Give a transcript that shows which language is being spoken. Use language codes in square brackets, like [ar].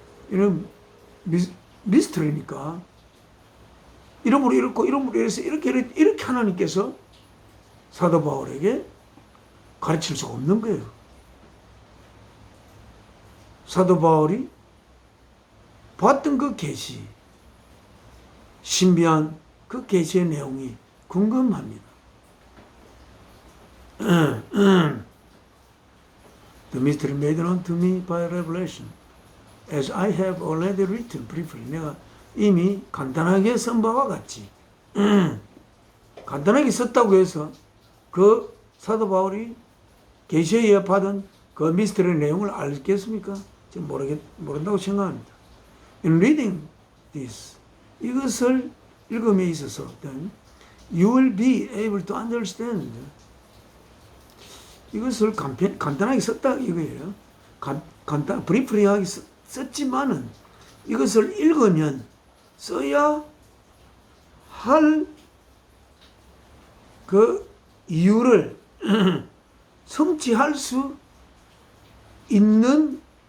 [ko] 이런 미스터리니까 이름으로 이렇고 이름으로 이래서 이렇게 하나님께서 사도 바울에게 가르칠 수가 없는 거예요. 사도 바울이 봤던 그 계시, 신비한 그 계시의 내용이 궁금합니다. [en] The mystery made known to me by revelation, as I have already written briefly. [ko] 내가 이미 간단하게 쓴 바와 같이 간단하게 썼다고 해서 그 사도 바울이 계시에 의해 받은 그 미스터리 내용을 알겠습니까? 지금 모른다고 생각합니다. [en] In reading this, [ko] 이것을 읽음에 있어서 [en] you will be able to understand. [ko] 이것을 간단하게 썼다 이거예요. 브리프리하게 썼지만은 이것을 읽으면 써야 할 그 이유를 성취할 수 있는